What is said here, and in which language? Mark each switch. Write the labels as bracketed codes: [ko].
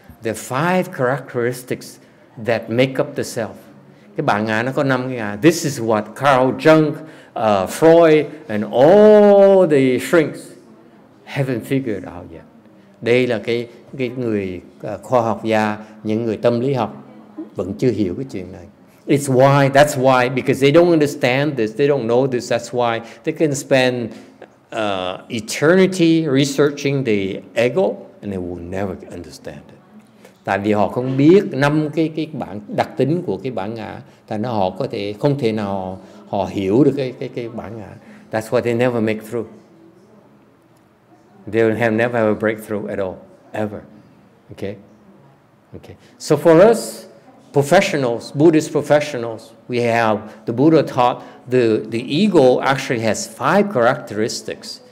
[en] There are 5 characteristics that make up the self. [vi] Cái bản ngã nó có 5 cái ngã. [en] This is what Carl Jung, Freud, and all the shrinks haven't figured out yet. [vi] Đây là cái người khoa học gia, những người tâm lý học vẫn chưa hiểu cái chuyện này. [en] That's why, because they don't understand this, they don't know this, that's why they can spend eternity researching the ego and they will never understand it. [vi] Tại vì họ không biết 5 cái bản đặc tính của cái bản ngã, tại nó họ có thể không thể nào họ hiểu được cái bản ngã. [en] That's why they never make through. They have never have a breakthrough at all, ever. Okay. So for us, professionals, Buddhist professionals, we have, the Buddha taught the ego actually has 5 characteristics.